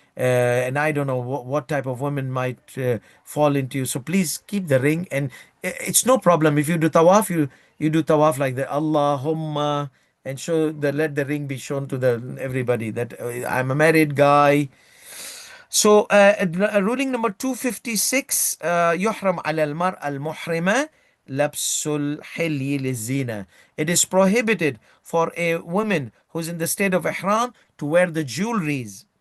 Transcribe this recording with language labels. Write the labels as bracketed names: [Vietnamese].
[English] And I don't know what type of women might fall into you. So please keep the ring, and it's no problem if you do tawaf. You do tawaf like the Allahumma, and show the let the ring be shown to the everybody that I'm a married guy. So, ruling number 256, [Arabic] يحرم على المرأة المحرمة لبس الحلي للزينة. [English] It is prohibited for a woman who's in the state of ihram to wear the jewelries.